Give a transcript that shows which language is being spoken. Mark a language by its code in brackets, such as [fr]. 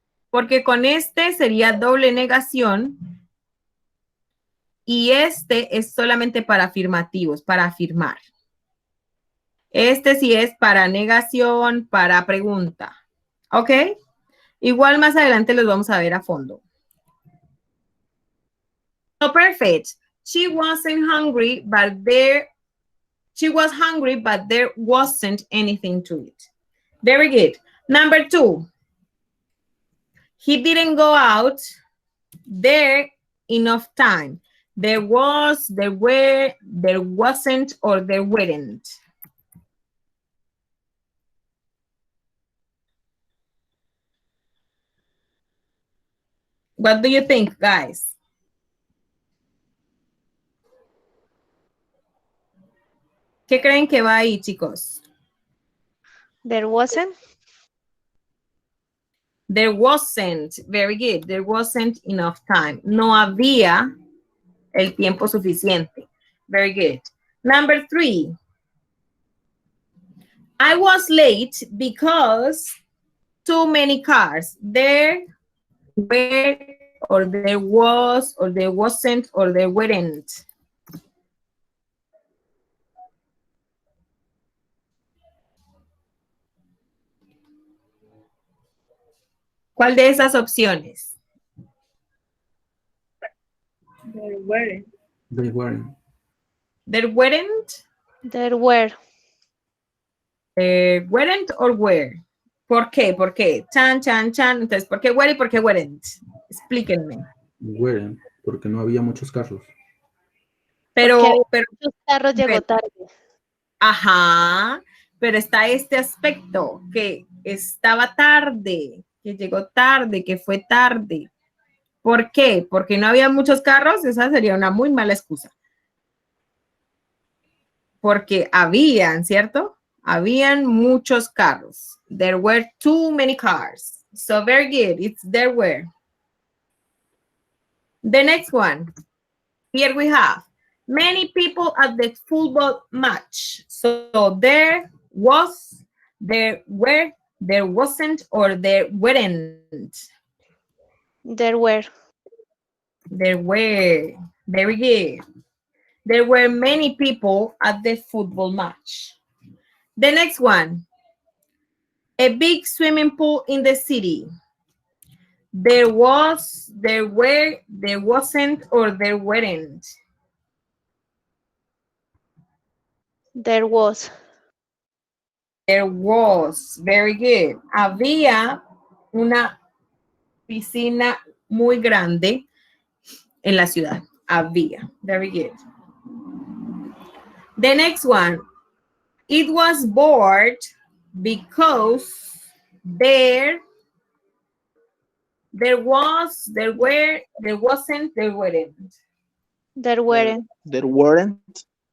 [es] Porque con este sería doble negación y este es solamente para afirmativos, para afirmar. Este sí es para negación, para pregunta. ¿Ok? Igual más adelante los vamos a ver a fondo. [en] So perfect. She wasn't hungry, but she was hungry, but there wasn't anything to eat. Very good. Number 2. He didn't go out there enough time. There was, there were, there wasn't, or there weren't. What do you think, guys? [es] ¿Qué creen que va ahí, chicos? [en] There wasn't. There wasn't. Very good. There wasn't enough time. [es] No había el tiempo suficiente. [en] Very good. Number 3. I was late because too many cars. There were, or there was, or there wasn't, or there weren't. [es] ¿Cuál de esas opciones? [en] They weren't. There weren't. There were. Weren't or were. [es] ¿Por qué? ¿Por qué? Chan, chan, chan. Entonces, ¿por qué were y por qué weren't? Explíquenme. Weren't, porque no había muchos carros. Pero, Muchos carros llegó tarde. Ajá, pero está este aspecto que estaba tarde, que llegó tarde, que fue tarde. ¿Por qué? Porque no había muchos carros, esa sería una muy mala excusa. Porque habían, ¿cierto? Habían muchos carros. [en] There were too many cars. So very good, it's there were. The next one. Here we have many people at the football match. So there was, there were, there wasn't, or there weren't. There were. There were. Very good. There were many people at the football match. The next one. A big swimming pool in the city. There was, there were, there wasn't, or there weren't. There was. There was. Very good. [es] Había una piscina muy grande en la ciudad. [en] Había. Very good. The next one. It was bored because there was, there were, there wasn't, there weren't. There weren't. There weren't.